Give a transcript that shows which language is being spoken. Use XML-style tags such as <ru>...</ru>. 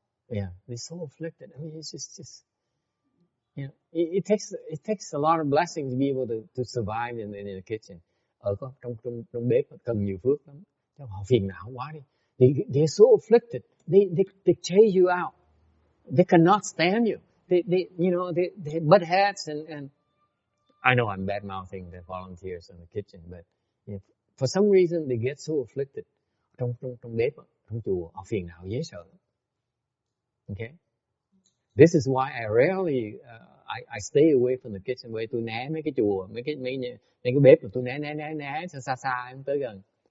<en>Yeah, they're so afflicted. I mean, it's just you know, it takes a lot of blessings to be able to survive in the kitchen.</en> <vi>Ở trong bếp cần nhiều phước lắm. Cho họ phiền não quá đi.</vi> <en>They're so afflicted. They chase you out. They cannot stand you. They butt heads and I know I'm bad mouthing the volunteers in the kitchen, but for some reason they get so afflicted.</en> <vi>Trong bếp, trong chùa, họ phiền não dễ sợ.</vi> <en>Okay? This is why I rarely I stay away from the kitchen.</en> <vi>Bởi tôi né mấy cái chùa, mấy cái bếp mà tôi né xa em tới gần.</vi>